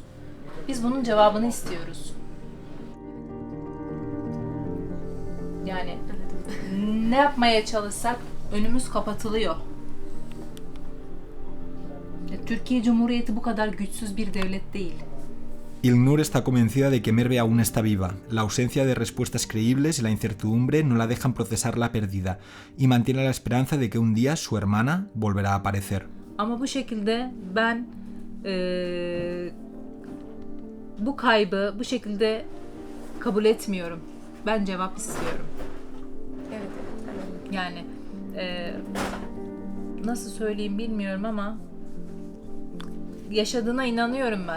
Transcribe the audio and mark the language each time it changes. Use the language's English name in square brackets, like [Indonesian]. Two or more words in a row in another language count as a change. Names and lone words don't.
[Turkish] Biz bunun cevabını istiyoruz. Yani ne yapmaya çalışsak önümüz kapatılıyor. Türkiye Cumhuriyeti bu kadar güçsüz bir devlet değil. [Spanish] İlknur está convencida de que Merve aún está viva. La ausencia de respuestas creíbles y la incertidumbre no la dejan procesar la pérdida y mantiene la esperanza de que un día su hermana volverá a aparecer. [Turkish] Ama bu şekilde ben bu kaybı bu şekilde kabul etmiyorum. Ben cevap istiyorum. Evet. Yani nasıl söyleyeyim bilmiyorum ama yaşadığına inanıyorum ben.